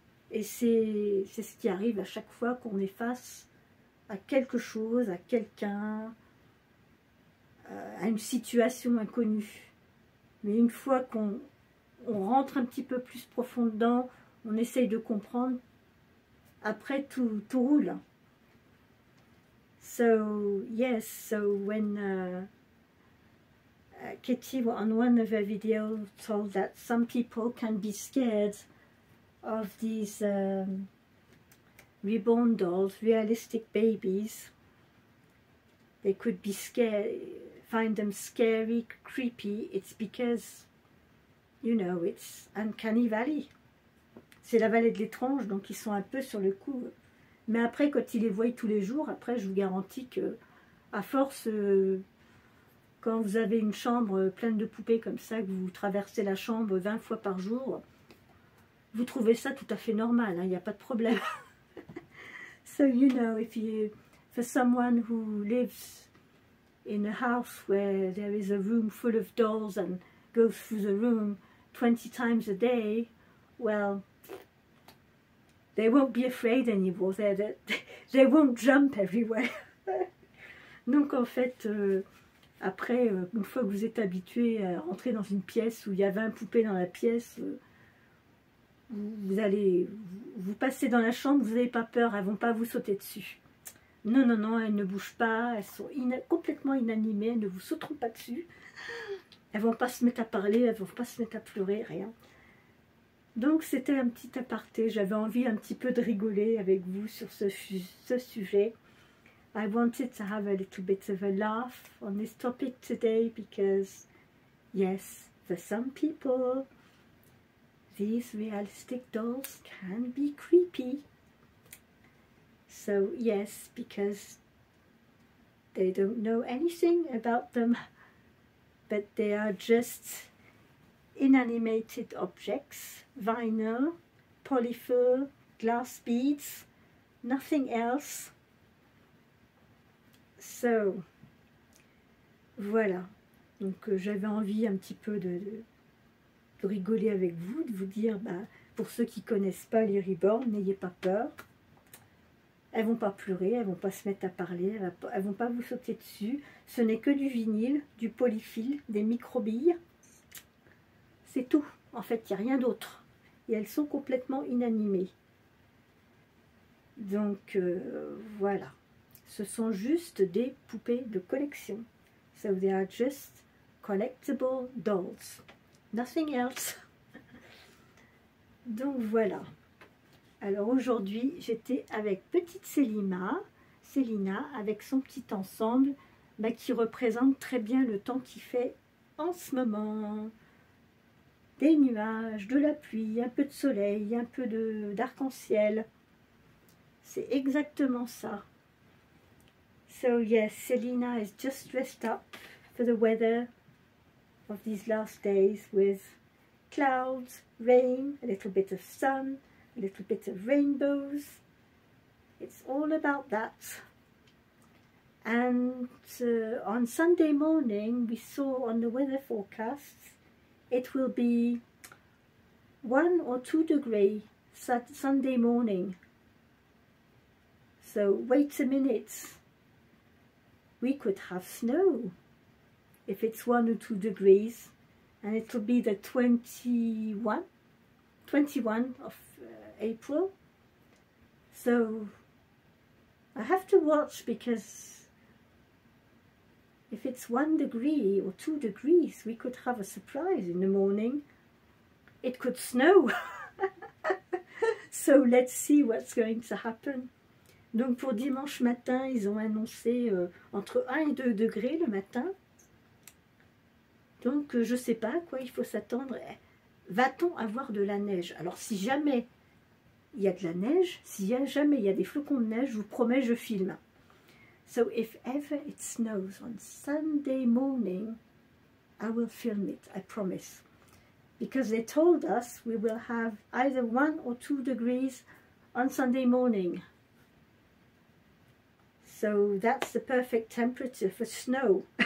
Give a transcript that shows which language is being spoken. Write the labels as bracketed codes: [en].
[fr] Et c'est ce qui arrive à chaque fois qu'on est face à quelque chose, à quelqu'un, à une situation inconnue. Mais une fois qu'on rentre un petit peu plus profond dedans, on essaye de comprendre, après tout roule. [en] So yes, so when Kitty on one of her videos told that some people can be scared of these reborn dolls, realistic babies. They could be scared, find them scary, creepy. It's because, you know, it's uncanny valley. [fr] C'est la vallée de l'étrange, donc ils sont un peu sur le coup. Mais après, quand ils les voient tous les jours, après, je vous garantis que, à force, quand vous avez une chambre pleine de poupées comme ça, que vous traversez la chambre 20 fois par jour, vous trouvez ça tout à fait normal, il n'y a pas de problème. [en] So, you know, for someone who lives in a house where there is a room full of dolls and goes through the room 20 times a day, well, they won't be afraid anymore, they won't jump everywhere. [fr] Donc en fait, Après, une fois que vous êtes habitué à rentrer dans une pièce où il y a 20 poupées dans la pièce, vous allez, vous passez dans la chambre, vous n'avez pas peur, elles ne vont pas vous sauter dessus. Non, non, non, elles ne bougent pas, elles sont complètement inanimées, elles ne vous sauteront pas dessus. Elles ne vont pas se mettre à parler, elles ne vont pas se mettre à pleurer, rien. Donc c'était un petit aparté, j'avais envie un petit peu de rigoler avec vous sur ce sujet. [en] I wanted to have a little bit of a laugh on this topic today because, yes, for some people, these realistic dolls can be creepy. So yes, because they don't know anything about them, but they are just inanimated objects, vinyl, polyfill, glass beads, nothing else. So, voilà. [fr] Donc j'avais envie un petit peu de rigoler avec vous, de vous dire, pour ceux qui ne connaissent pas les Reborn, n'ayez pas peur. Elles ne vont pas pleurer, elles ne vont pas se mettre à parler, elles ne vont pas vous sauter dessus. Ce n'est que du vinyle, du polyfil, des microbilles. C'est tout. En fait, il n'y a rien d'autre. Et elles sont complètement inanimées. Donc, voilà. Ce sont juste des poupées de collection. [en] So they are just collectible dolls. Nothing else. [fr] Donc, voilà. Alors, aujourd'hui, j'étais avec petite Célina, avec son petit ensemble qui représente très bien le temps qu'il fait en ce moment. Des nuages, de la pluie, un peu de soleil, un peu d'arc-en-ciel. C'est exactement ça. [en] So yes, Célina is just dressed up for the weather of these last days with clouds, rain, a little bit of sun, a little bit of rainbows. It's all about that. And on Sunday morning, we saw on the weather forecasts it will be 1 or 2 degrees Sunday morning. So wait a minute. We could have snow if it's 1 or 2 degrees, and it will be the 21 of April. So I have to watch, because if it's 1 degree or 2 degrees, we could have a surprise in the morning. It could snow. So let's see what's going to happen. [fr] Donc pour dimanche matin, ils ont annoncé entre 1 et 2 degrés le matin. Donc je ne sais pas à quoi il faut s'attendre. Va-t-on avoir de la neige? Alors si jamais il y a de la neige, jamais il y a des flocons de neige, je vous promets, je filme. [en] So if ever it snows on Sunday morning, I will film it, I promise. Because they told us we will have either 1 or 2 degrees on Sunday morning. So that's the perfect temperature for snow.